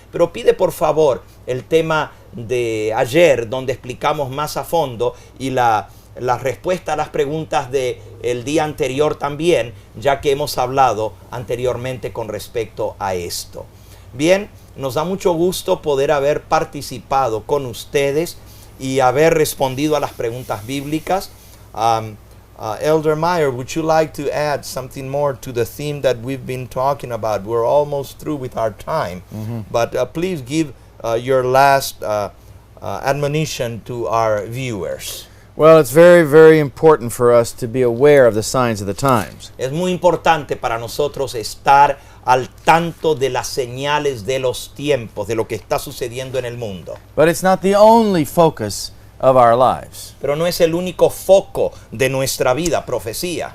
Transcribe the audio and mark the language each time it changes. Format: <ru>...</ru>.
<es>Pero pide por favor el tema de ayer, donde explicamos más a fondo, y la respuesta a las preguntas del día anterior también, ya que hemos hablado anteriormente con respecto a esto. Bien, nos da mucho gusto poder haber participado con ustedes y haber respondido a las preguntas bíblicas.</es> <en>Elder Meyer, would you like to add something more to the theme that we've been talking about? We're almost through with our time, but please give your last admonition to our viewers. Well, it's very, very important for us to be aware of the signs of the times.</en> <es>Es muy importante para nosotros estar al tanto de las señales de los tiempos, de lo que está sucediendo en el mundo.</es> <en>But it's not the only focus of our lives.</en> <es>Pero no es el único foco de nuestra vida, profecía.</es>